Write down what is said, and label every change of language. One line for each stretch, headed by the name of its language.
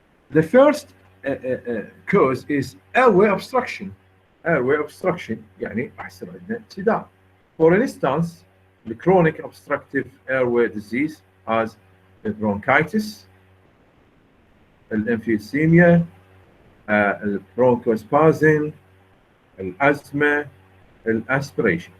English: The first cause is airway obstruction. Airway obstruction
Arabic: يعني أحسن عندنا انسداد.
English: For instance, the chronic obstructive airway disease as the bronchitis, الانفيسيميا, bronchospasm, asthma, aspiration.